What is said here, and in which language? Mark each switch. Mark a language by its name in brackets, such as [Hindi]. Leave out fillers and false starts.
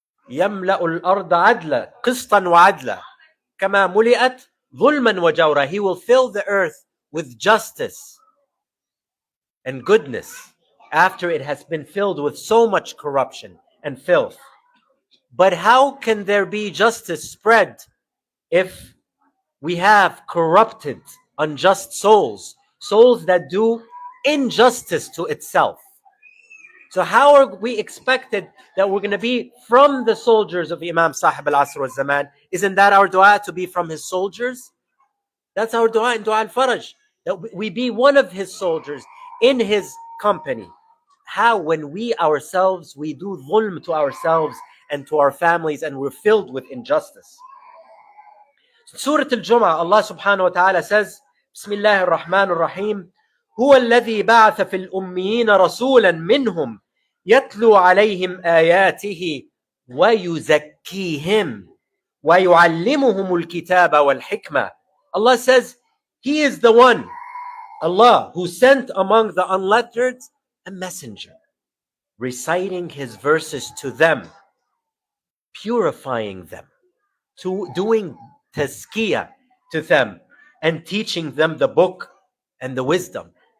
[Arabic] يملأ الأرض عدلا قسطا وعدلا كما ملئت ظلما وجورا. [English] He will fill the earth with justice and goodness after it has been filled with so much corruption and filth. But how can there be justice spread if we have corrupted, unjust souls, souls that do injustice to itself? So how are we expected that we're going to be from the soldiers of Imam Sahib al-Asr wal-Zaman? Isn't that our dua, to be from his soldiers? That's our dua in Dua al-Faraj, that we be one of his soldiers in his company. How, when we ourselves, we do dhulm to ourselves and to our families, and we're filled with injustice. Surah Al-Jum'ah, Allah subhanahu wa ta'ala says, Bismillah ar-Rahman ar-Rahim, [Arabic] هو الذي بعث في الأميين رسولا منهم يتلو عليهم آياته ويزكيهم ويعلمهم الكتاب والحكمة. [English] Allah says, He is the one, Allah, who sent among the unlettered a messenger, reciting His verses to them, purifying them, to doing tazkiyah to them, and teaching them the book and the wisdom.